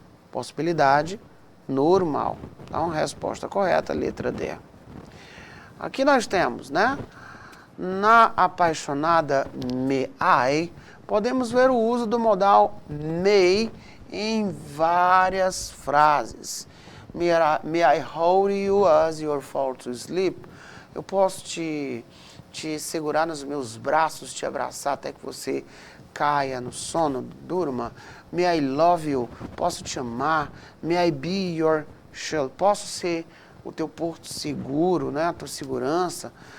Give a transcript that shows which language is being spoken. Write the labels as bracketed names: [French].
[Portuguese] Possibilidade normal. Então, resposta correta, letra D. Aqui nós temos, né? Na apaixonada may I, podemos ver o uso do modal may em várias frases. [English] May I hold you as you fall to sleep? [Portuguese] Eu posso te segurar nos meus braços, te abraçar até que você caia no sono, durma. [English] May I love you? [Portuguese] Posso te amar. [English] May I be your shelter? [Portuguese] Posso ser o teu porto seguro, né? A tua segurança.